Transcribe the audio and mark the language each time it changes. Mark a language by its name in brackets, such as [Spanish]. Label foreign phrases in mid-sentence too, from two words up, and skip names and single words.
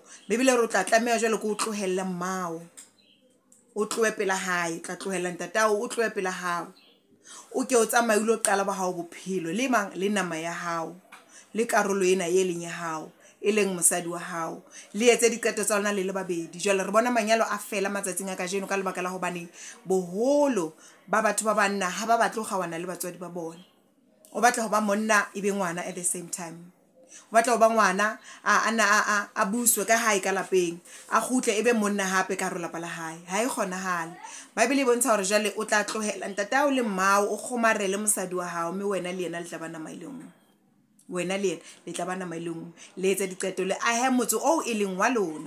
[Southern Sotho] Bibele re o tla tlameha jwale ko o tlohelle mmao, o tlohe pela hae, tla tlohella ntatao, o tlohe pela hao, o ke o tsamaye o qala ba hao bophelo le mang le nama ya hao le karolo ena e leng ya hao e leng mosadi wa hao, le etse diqeto tsa lona le le babedi. Jwale re bona manyalo a fela matsatsing a kajeno ka lebaka la hobane boholo ba batho ba banna ha ba batle ho kgawana le batswadi ba bona. O batla ho ba monna ebe ngwana [English] at the same time, [Southern Sotho] o batla ho ba ngwana a buswe ka hae ka lapeng, a kgutle ebe monna hape ka hare lapa la hae. Ha e kgonahale. Bibele e bontsha hore jwale o tla tlohela ntatao le mmao, o kgomarele mosadi wa hao, mme wena le yena le tla ba nama ile nngwe. Wena le yena le tla ba nama ile nngwe, le etse diqeto le ahe motse o e leng wa lona.